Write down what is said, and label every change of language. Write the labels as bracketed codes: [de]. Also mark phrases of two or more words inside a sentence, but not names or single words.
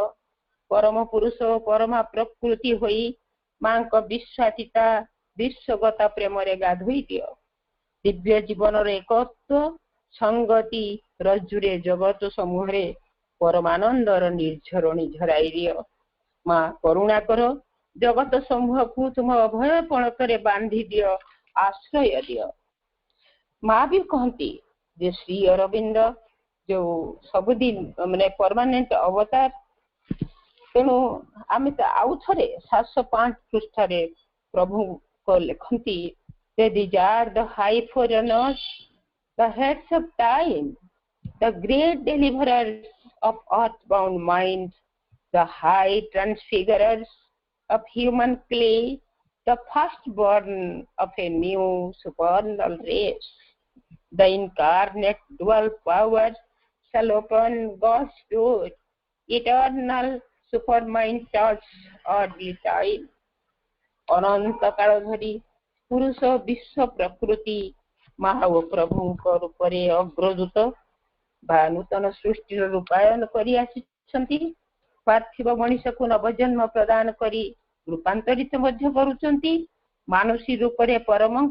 [or] ପରମ ପୁରୁଷ ପରମା ପ୍ରକୃତି ହୋଇ ମାଙ୍କ ବିଶ୍ୱାତୀତା ବିଶ୍ୱଗତା ପ୍ରେମରେ ଗାଧୋଇ ଦିଅ ଦିବ୍ୟ ଜୀବନର ଏକତ୍ୱ ସଂଗତି ରଜ୍ଜୁରେ ଜଗତ ସମୂହରେ ପରମାନନ୍ଦର ନିର୍ଝରଣୀ ଝରାଇ ଦିଅ ମା କରୁଣା କର ଜଗତ ସମୂହକୁ ତୁମ ଅଭୟ ପଣତରେ ବାନ୍ଧି ଦିଅ ଆଶ୍ରୟ ଦିଅ ମା ବି କହନ୍ତି ଯେ ଶ୍ରୀ ଅରବିନ୍ଦ ଯୋଉ ସବୁଦିନ ମାନେ ପରମାନେଣ୍ଟ ଅବତାର ତେଣୁ ଆମେ ତ ଆଉ ଥରେ 705 ପୃଷ୍ଠାରେ ପ୍ରଭୁଙ୍କ ଲେଖନ୍ତି ଯେ [en] these are the high foreigners, the heads of time, the great deliverers of earthbound minds, the high transfigurers of human clay, the firstborn of a new supernal race. The incarnate dual powers shall open God's door, eternal supermind touch earthly time. [or] ଅନନ୍ତ କାଳ ଧରି ପୁରୁଷ ବିଶ୍ୱ ପ୍ରକୃତି ମା ଓ ପ୍ରଭୁଙ୍କ ରୂପରେ ଅଗ୍ରଦୂତ ବା ନୂତନ ସୃଷ୍ଟିର ରୂପାୟନ କରି ଆସିଛନ୍ତି ପାର୍ଥିବ ମଣିଷକୁ ନବଜନ୍ମ ପ୍ରଦାନ କରି ରୂପାନ୍ତରିତ ମଧ୍ୟ କରୁଛନ୍ତି ମାନୁଷୀ ରୂପରେ ପରମଙ୍କ